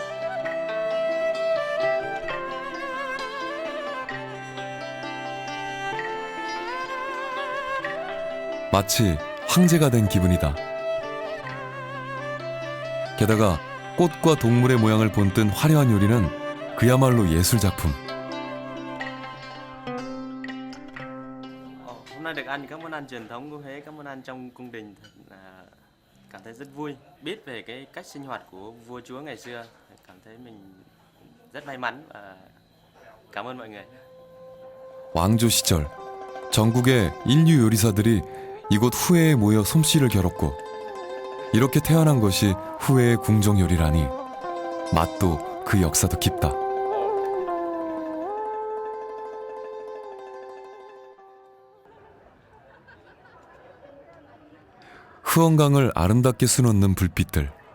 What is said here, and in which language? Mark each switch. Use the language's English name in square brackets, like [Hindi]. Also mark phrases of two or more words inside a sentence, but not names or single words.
[Korean] 마치 황제가 된 기분이다. 게다가 꽃과 동물의 모양을 본뜬 화려한 요리는 그야말로 예술작품. [Vietnamese] Hôm nay được ăn các món ăn truyền thống của Huế, các món ăn trong cung đình thật là cảm thấy rất vui. Biết về cái cách sinh hoạt của vua chúa ngày xưa, cảm thấy mình rất may mắn và cảm ơn mọi người. [Korean] 왕조 시절 전국의 인류 요리사들이 이곳 후에에 모여 솜씨를 겨뤘고 이렇게 태어난 것이 후에의 궁정 요리라니 맛도 그 역사도 깊다. 흐엉강을 아름답게 수놓는 불빛들.